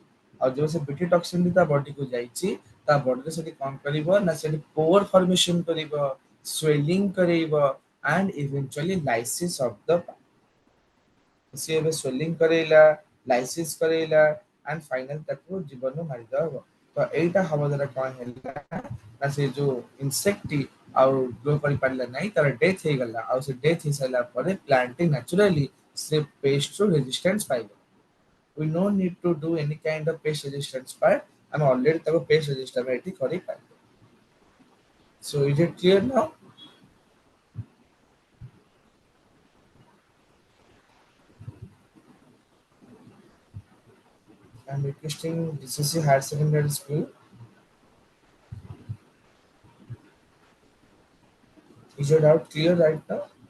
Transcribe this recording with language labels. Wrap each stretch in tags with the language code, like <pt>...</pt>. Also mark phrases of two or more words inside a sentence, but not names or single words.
<or>ଆଉ ଯୋଉ ସେ</or> <en>BT toxin</en> <or>ତା ବଡିକୁ ଯାଇଛି, ତା ବଡିରେ ସେଠି କଣ କରିବ ନା ସେଠି</or> <en>pore formation</en> <or>କରିବ, ସ୍ୱେଲିଂ କରେଇବ</or> <en>and eventually lysis of the</en> <or>ସିଏ ଏବେ ସ୍ୱେଲିଂ କରେଇଲା, ଲାଇସିସ୍ କରେଇଲା ଆଣ୍ଡ ଫାଇନାଲ ତାକୁ ଜୀବନରୁ ମାରିଦେବା ହବ। ତ ଏଇଟା ହବ ଦ୍ୱାରା କଣ ହେଲା ନା ସେ ଯୋଉ ଇନସେକ୍ଟଟି ଆଉ ଗ୍ରୋ କରିପାରିଲା ନାହିଁ, ତାର ଡେଥ୍ ହେଇଗଲା। ଆଉ ସେ ଡେଥ୍ ହେଇସାରିଲା ପରେ ପ୍ଲାଣ୍ଟଟି ନ୍ୟାଚୁରାଲି ସେ ପେଷ୍ଟରୁ ରେଜିଷ୍ଟାନ୍ସ ପାଇବ।</or> <en>We no need to do any kind of pest resistance part. ଆମେ already ତାକୁ pest resistance</en> <or>ଏଠି କରିପାରିବା।</or> <en>So is it clear now? I'm requesting DCC Higher Secondary School. Is your doubt clear right now?</en>